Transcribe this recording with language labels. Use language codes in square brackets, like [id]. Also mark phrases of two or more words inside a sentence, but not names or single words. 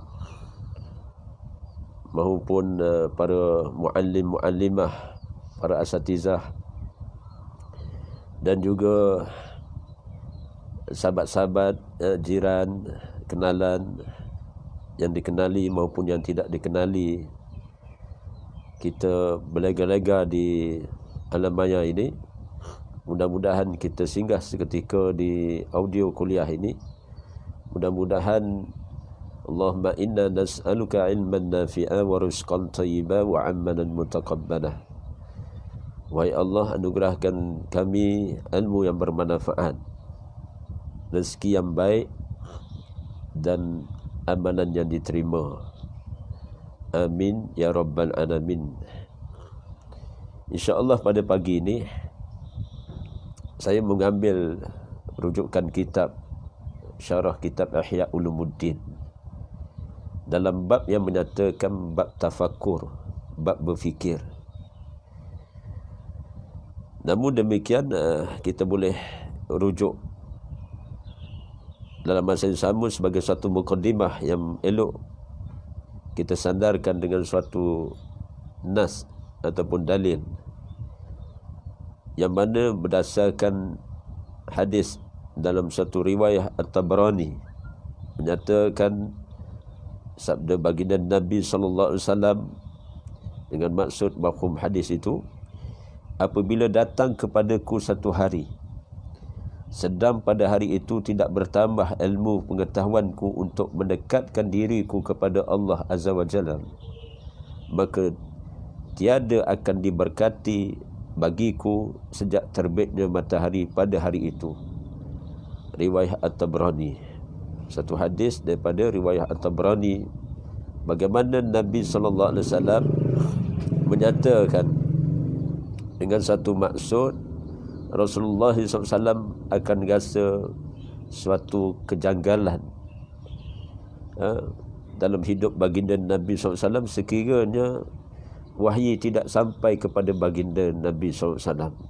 [ms] maupun para muallim-muallimah, para asatizah, dan juga sahabat-sahabat, jiran, kenalan yang dikenali maupun yang tidak dikenali. Kita berlega-lega di alam maya ini. Mudah-mudahan kita singgah seketika di audio kuliah ini. [ar] Mudah-mudahan اللهم إنا نسألك علما نافعا ورزقا طيبا وعملا متقبلا. [ms] Wahai Allah, anugerahkan kami ilmu yang bermanfaat, rezeki yang baik, dan amalan yang diterima. [ar] آمين يا رب العالمين. [ms] InsyaAllah pada pagi ini saya mengambil rujukan kitab, syarah kitab Ihya Ulumuddin, dalam bab yang menyatakan bab tafakkur, bab berfikir. Namun demikian, kita boleh rujuk dalam masa yang sama sebagai satu mukaddimah yang elok kita sandarkan dengan suatu nas ataupun dalil, yang mana berdasarkan hadis dalam satu riwayah At-Tabrani menyatakan sabda baginda Nabi sallallahu [ar] عليه وسلم, [ms] dengan maksud mafhum hadis itu, apabila datang kepadaku satu hari, sedang pada hari itu tidak bertambah ilmu pengetahuanku untuk mendekatkan diriku kepada Allah [ar] عز وجل, [ms] maka tiada akan diberkati bagiku sejak terbitnya matahari pada hari itu. Riwayat At-Tabrani. Satu hadis daripada riwayat At-Tabrani, bagaimana Nabi [ar] صلى الله عليه وسلم [ms] menyatakan dengan satu maksud, Rasulullah SAW akan rasa suatu kejanggalan dalam hidup baginda Nabi SAW sekiranya wahyu tidak sampai kepada baginda Nabi SAW.